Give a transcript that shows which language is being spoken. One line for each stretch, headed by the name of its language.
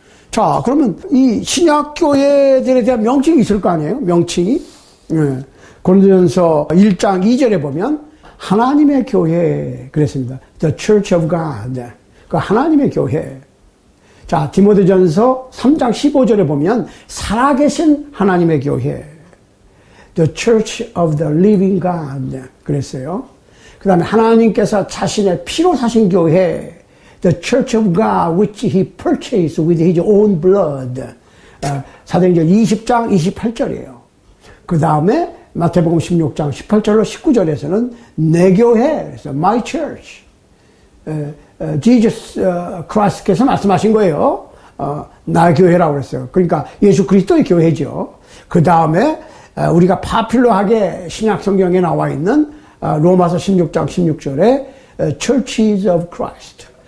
Korean: 자, 그러면 이 신약교회들에 대한 명칭이 있을 거 아니에요? 명칭이. 네. 고린도전서 1장 2절에 보면 하나님의 교회 그랬습니다.
English: The Church of God.
Korean: 그 하나님의 교회. 자, 디모데전서 3장 15절에 보면 살아계신 하나님의 교회.
English: The Church of the Living God.
Korean: 그랬어요. 그 다음에 하나님께서 자신의 피로 사신 교회.
English: The Church of God which He purchased with His own blood.
Korean: 사도행전 20장 28절이에요. 그 다음에 마태복음 16장 18절로 19절에서는 내 교회, 그래서 My Church. Jesus Christ께서 말씀하신 거예요. 나의 교회라고 그랬어요. 그러니까 예수 그리스도의 교회죠. 그 다음에 우리가 파퓰러하게 신약 성경에 나와 있는 로마서 16장 16절에 Churches of Christ.